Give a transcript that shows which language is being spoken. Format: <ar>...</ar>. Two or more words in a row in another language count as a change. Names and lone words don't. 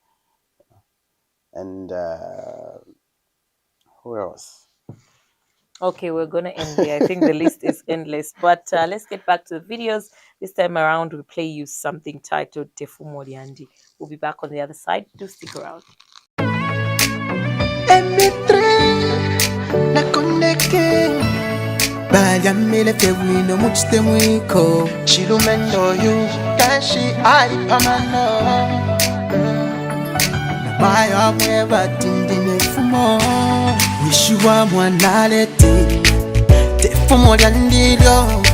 <en>And who else? Okay, we're gonna end there. I think the list is endless, but let's get back to the videos. This time around, we play you something titled Tefu Moriandi. We'll be back on the other side. Do stick around.</en> <bem>Na kondeke Balyamile fewino muchite mwiko Chilumendo yu Kashi ali pamano Na maya mwe batindine fumo Wishiwa mwanaleti Tefumo lyandilyo</bem>